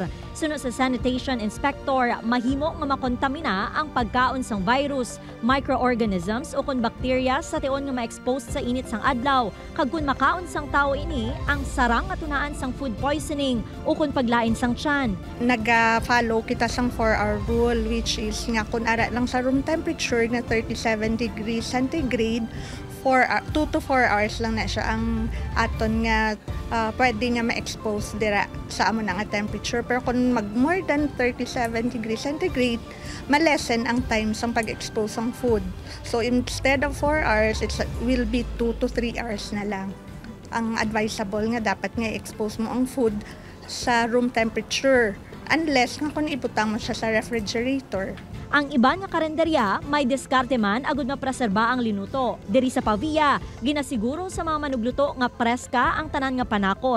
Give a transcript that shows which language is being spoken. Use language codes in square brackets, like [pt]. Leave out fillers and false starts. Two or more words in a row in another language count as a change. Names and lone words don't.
[hil] Sunod sa sanitation inspector, mahimo nga makontamina ang pagkaon sang virus, microorganisms o kun bakterya sa tion nga ma-expose sa init sang adlaw. Kag kun makaon sang tao ini, ang sarang nga tunaan sang food poisoning o kun paglain sang tiyan. Nag-follow kita sang [en] 4-hour rule, which is [hil] nga kun ara lang sa [en] room temperature [hil] na [en] 37 degrees centigrade, [hil] 2 to 4 hours lang na siya ang aton nga pwede nga ma-expose dira sa amo nga temperature. [en] Pero kung mag more than 37 degrees centigrade, [hil] malesen ang time sa pag-expose ng food. [en] So instead of 4 hours, it will be 2 to 3 hours [hil] na lang. Ang advisable nga dapat nga i-expose mo ang food sa [en] room temperature [hil] unless nga kung ibutang mo siya sa refrigerator. Ang iba nga karenderya may diskarte man agud mapreserba ang linuto. Diri sa Pavia, ginasiguro sa mga manugluto nga preska ang tanan nga panakot.